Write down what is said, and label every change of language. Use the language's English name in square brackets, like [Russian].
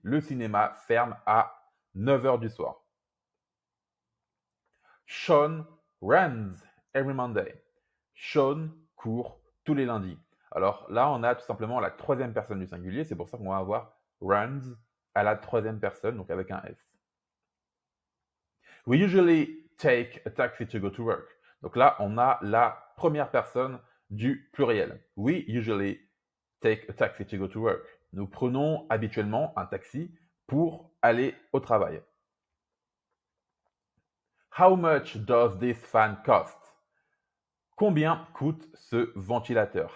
[French] Le cinéma ferme à 9 h du soir. [English] Sean runs every Monday. [French] Sean court tous les lundis. Alors là, on a tout simplement la troisième personne du singulier. C'est pour ça qu'on va avoir runs à la troisième personne, donc avec un S. [English] We usually take a taxi to go to work. [French] Donc là, on a la première personne du pluriel. [English] We usually take a taxi to go to work. [French] Nous prenons habituellement un taxi pour aller au travail. [English] How much does this fan cost? [French] Combien coûte ce ventilateur?